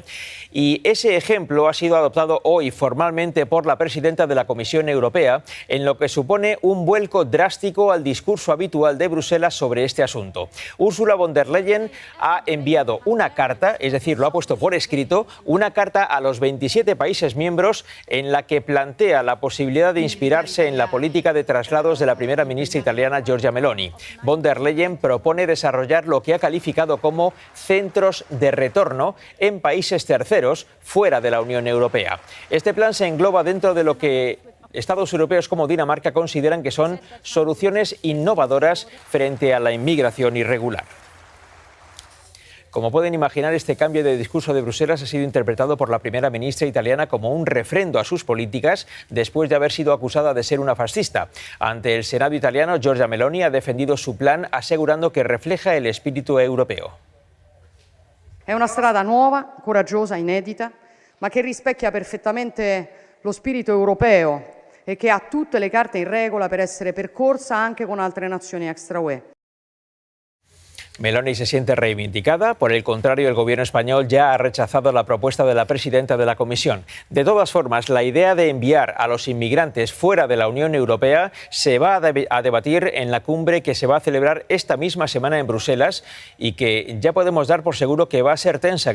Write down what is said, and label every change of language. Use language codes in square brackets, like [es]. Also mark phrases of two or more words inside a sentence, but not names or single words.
[es] Y ese ejemplo ha sido adoptado hoy formalmente por la presidenta de la Comisión Europea, en lo que supone un vuelco drástico al discurso habitual de Bruselas sobre este asunto. Ursula von der Leyen ha enviado una carta, es decir, lo ha puesto por escrito, una carta a los 27 países miembros en la que plantea la posibilidad de inspirarse en la política de traslados de la primera ministra italiana Giorgia Meloni. Von der Leyen propone desarrollar lo que ha calificado como centros de retorno en países terceros fuera de la Unión Europea. Este plan se engloba dentro de lo que Estados europeos como Dinamarca consideran que son soluciones innovadoras frente a la inmigración irregular. Como pueden imaginar, este cambio de discurso de Bruselas ha sido interpretado por la primera ministra italiana como un refrendo a sus políticas después de haber sido acusada de ser una fascista. Ante el Senado italiano, Giorgia Meloni ha defendido su plan asegurando que refleja el espíritu europeo. [it] È una strada nuova, coraggiosa, inedita, ma che rispecchia perfettamente lo spirito europeo e che ha tutte le carte in regola per essere percorsa anche con altre nazioni extra-UE. [es] Meloni se siente reivindicada. Por el contrario, el gobierno español ya ha rechazado la propuesta de la presidenta de la Comisión. De todas formas, la idea de enviar a los inmigrantes fuera de la Unión Europea se va a debatir en la cumbre que se va a celebrar esta misma semana en Bruselas y que ya podemos dar por seguro que va a ser tensa.